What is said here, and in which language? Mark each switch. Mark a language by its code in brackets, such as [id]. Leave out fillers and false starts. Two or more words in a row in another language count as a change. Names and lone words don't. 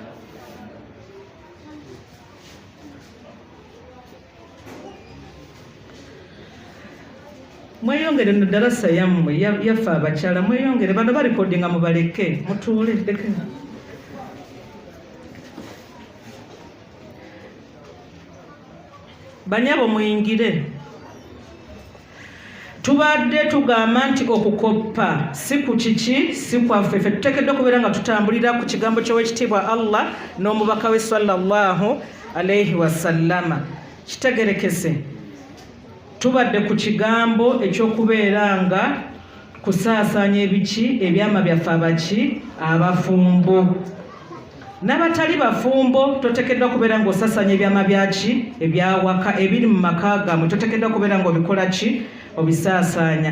[lg] mweyongere no darasa yammwe yaffe abakyala mweyongere bano balikodinga mubaleke mutuule leke banyabo muyingire. Tubadde tugamba nti okukoppa si ku kiki si kwaffe, ffe tuteekeddwa okubeera nga tutambulira ku kigambo ky'owekitiibwa Allah n'omubaka we [ar] صلى الله عليه وسلم. [lg] Kitegerekese tubadde ku kigambo ekyokubeera nga kusaasaanya ebiki ebyama byaffe abaki abafumbo n'abatali bafumbo. Toteekeddwa kubeera ng'osaasanya ebyama byaki ebyawaka ebiri mu maka gammwe, toteekeddwa kubeera ng'obikola ki obisaasaanya.